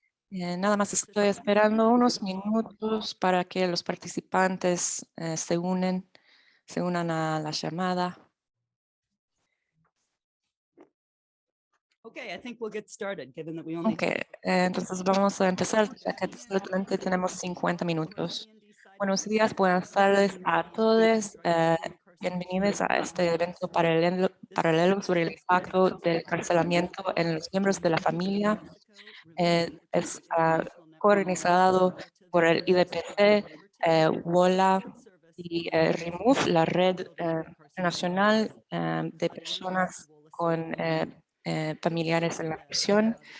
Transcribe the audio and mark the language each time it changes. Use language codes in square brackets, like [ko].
[es] Nada más estoy esperando unos minutos para que los participantes se unan a la llamada. [en] Okay, I think we'll get started, given that we only [es] entonces vamos a empezar, ya que solamente tenemos 50 minutos. Buenos días, buenas tardes a todos. Bienvenidos a este evento paralelo sobre el impacto del encarcelamiento en los miembros de la familia. Es coorganizado por el IDPC, WOLA y REMOVE, la red nacional de personas con familiares en la prisión.